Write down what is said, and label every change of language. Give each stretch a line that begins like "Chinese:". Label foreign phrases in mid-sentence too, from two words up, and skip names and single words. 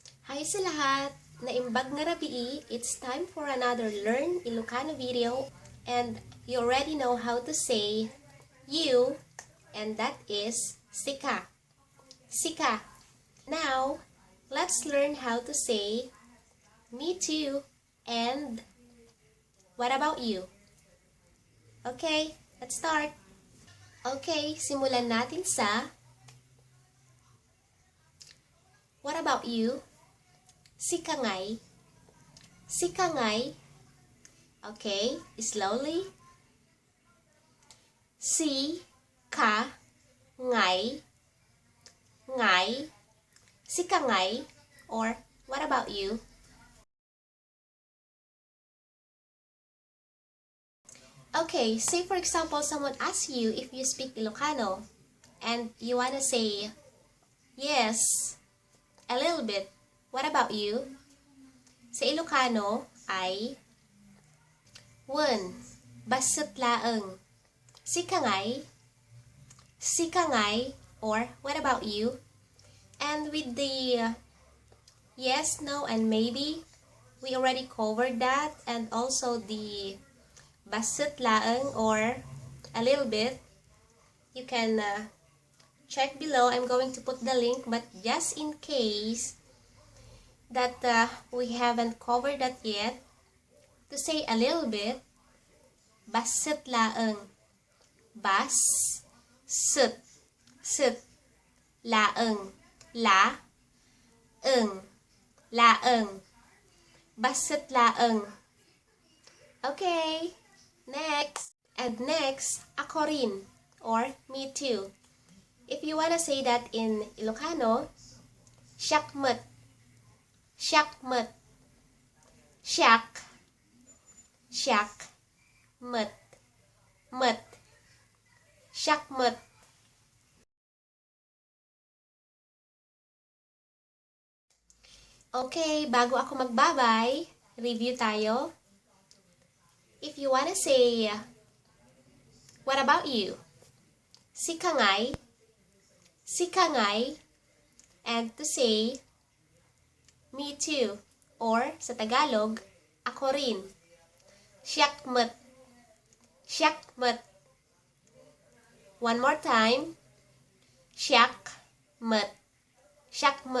Filipino: Hi sa lahat!
Iloko: Naimbag nga rabii,
English: it's time for another Learn Ilocano video, and you already know how to say you, and that is Sika.
Iloko: Sika.
English: Now, let's learn how to say me too and what about you? Okay, let's start.
Filipino: Okay, simulan natin sa
English: what about you?
Iloko: Sika ngay. Sika ngay.
English: Okay, slowly.
Iloko: Sika ngay. Ngay. Sika ngay.
English: Or, what about you? Okay, say for example, someone asks you if you speak Ilocano, and you wanna say, yes, a little bit. What about you?
Filipino: Sa Ilocano ay
Iloko: Bassit laeng. Sika ngay. Sika ngay.
English: Or what about you? And with the yes, no, and maybe, we already covered that. And also the
Iloko: Bassit laeng
English: or a little bit. You can check below. I'm going to put the link, but just in case that we haven't covered that yet, to say a little bit,
Iloko: Bassit laeng. Bas, sit, sit, laeng, la, eng, laeng, Bassit laeng.
English: Okay, next. And next,
Filipino: ako rin,
English: or me too. If you wanna say that in Ilocano, Syak.
Iloko: Syak. Syak. Syak. Syak.
Filipino: Okay, bago ako magbabay, review tayo.
English: If you wanna say, what about you?
Iloko: Sika ngay. Sika ngay.
English: And to say, me too. Or,
Filipino: sa Tagalog, ako rin.
Iloko: Syak. Syak.
English: One more time.
Iloko: Syak. Syak.